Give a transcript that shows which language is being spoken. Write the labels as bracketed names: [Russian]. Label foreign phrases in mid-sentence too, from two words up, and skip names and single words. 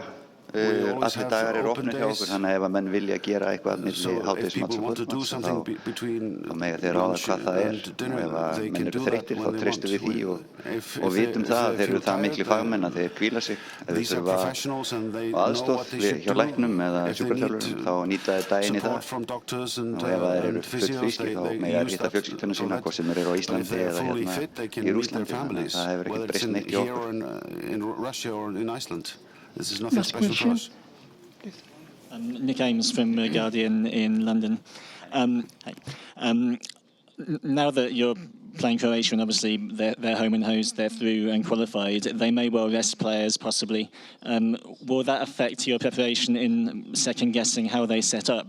[Icelandic] Allir dagar eru opnir hjá okkur, þannig að ef að menn vilja gera eitthvað milli hádegismats og kvöldmats þá mega þeir ráða hvað það er og ef að menn eru þreyttir þá treystum við því og vitum það að þeir eru það miklu fagmenn að þeir hvíla sig ef þeir þurfa aðstoð hjá læknum eða sjúkraþjálfurum þá nýta þeir daginn í það og ef þeir eru fullfrískir þá mega þeir hitta fjölskylduna sína hvort sem þeir eru á Íslandi eða hérna í Rússlandi, þannig að það hefur ekkert breyst neitt hjá okkur. [English] This is nothing special for us. Nick Ames from Guardian in London. Now that you're playing Croatia, and obviously they're home and host, they're through and qualified. They may well rest players, possibly. Will that affect your preparation in second-guessing how they set up?